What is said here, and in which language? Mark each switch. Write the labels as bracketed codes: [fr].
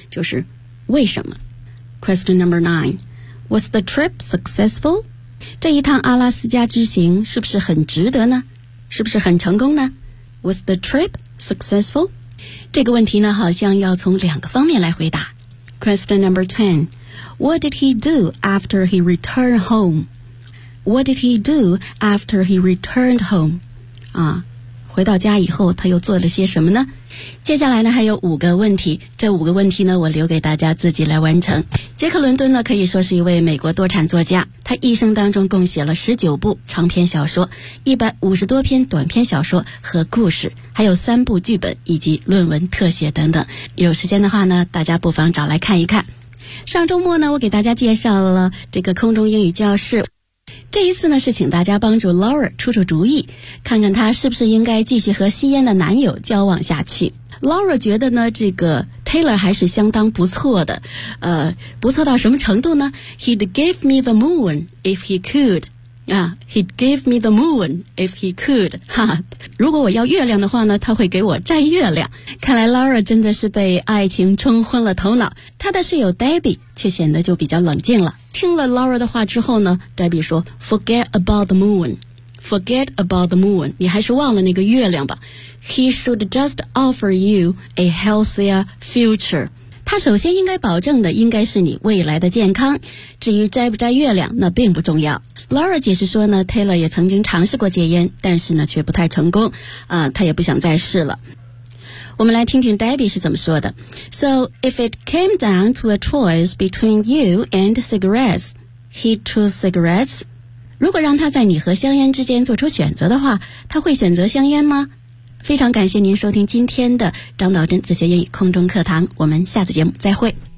[zh] 就是为什么？ [en] Question number nine. Was the trip successful? [zh] 这一趟阿拉斯加之行是不是很值得呢？是不是很成功呢？ [en] Was the trip successful? [zh] 这个问题呢，好像要从两个方面来回答。 [en] Question number ten. What did he do after he returned home? What did he do after he returned home? [zh] 回到家以后他又做了些什么呢？接下来呢还有五个问题，这五个问题呢我留给大家自己来完成。杰克伦敦呢可以说是一位美国多产作家，他一生当中共写了19部长篇小说，150多篇短篇小说和故事，还有3部剧本以及论文特写等等。有时间的话呢，大家不妨找来看一看。上周末呢，我给大家介绍了这个空中英语教室，这一次呢是请大家帮助 Laura 出出主意，看看她是不是应该继续和吸烟的男友交往下去。 Laura 觉得呢这个 Taylor 还是相当不错的，不错到什么程度呢？ [en] He'd give me the moon if he could. He'd give me the moon if he could. [zh] 如果我要月亮的话呢，他会给我摘月亮。看来 Laura 真的是被爱情冲昏了头脑，他的室友 Debbie 却显得就比较冷静了。听了 Laura 的话之后呢， Debbie 说 [en] Forget about the moon. Forget about the moon. [zh] 你还是忘了那个月亮吧。 [en] He should just offer you a healthier future. [zh] 他首先应该保证的应该是你未来的健康，至于摘不摘月亮那并不重要。 Laura 解释说呢， Taylor 也曾经尝试过戒烟，但是呢却不太成功，他也不想再试了。我们来听听 Debbie 是怎么说的。 [en] So if it came down to a choice between you and cigarettes, he'd choose cigarettes. [zh] 如果让他在你和香烟之间做出选择的话，他会选择香烟吗？非常感谢您收听今天的张岛珍自学英语空中课堂，我们下次节目再会。